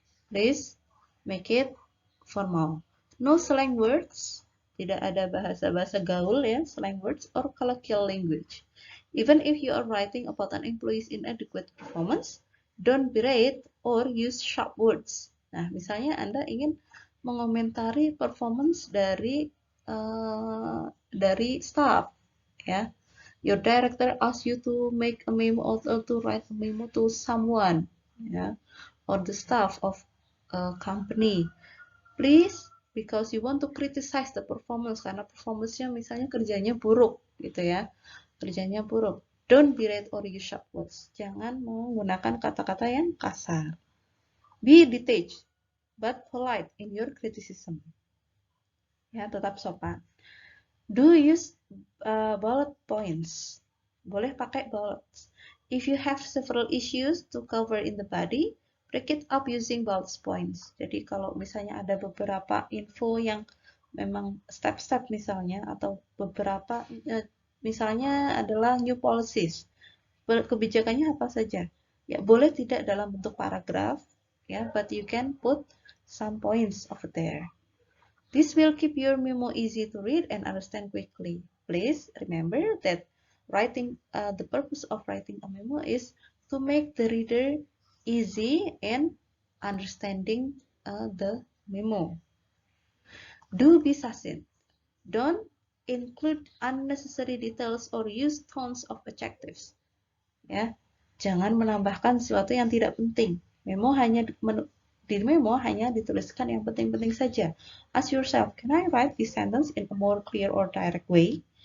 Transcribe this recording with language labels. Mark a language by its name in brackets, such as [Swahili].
[English] Please make it formal. No slang words, [Indonesian] tidak ada bahasa-bahasa gaul, [English] ya, slang words or colloquial language. Even if you are writing about an employee's inadequate performance, don't berate or use sharp words. [Indonesian] Nah, misalnya Anda ingin mengomentari performance dari staff, ya. [English] Your director asks you to make a memo or to write a memo to someone, ya, or the staff of a company. Please, because you want to criticize the performance, [Indonesian] karena performance-nya misalnya kerjanya buruk, gitu ya. Kerjanya buruk. [English] Don't berate or use sharp words. [Indonesian] Jangan menggunakan kata-kata yang kasar. [English] Be detached, but polite in your criticism. Ya, [Indonesian] tetap sopan. [English] Do use bullet points. [Indonesian] Boleh pakai bullets. [English] If you have several issues to cover in the body, break it up using bullet points. [Indonesian] Jadi kalau misalnya ada beberapa info yang memang step-step misalnya, atau beberapa misalnya adalah new policies. Kebijakannya apa saja? [English] Ya, [Indonesian] boleh tidak dalam bentuk paragraf, [English] ya, but you can put some points over there. This will keep your memo easy to read and understand quickly. Please remember that the purpose of writing a memo is to make the reader easy in understanding the memo. Do be succinct. Don't include unnecessary details or use tons of adjectives. [Indonesian] Ya, jangan menambahkan sesuatu yang tidak penting. Di memo hanya dituliskan yang penting-penting saja. [English] Ask yourself, can I write this sentence in a more clear or direct way?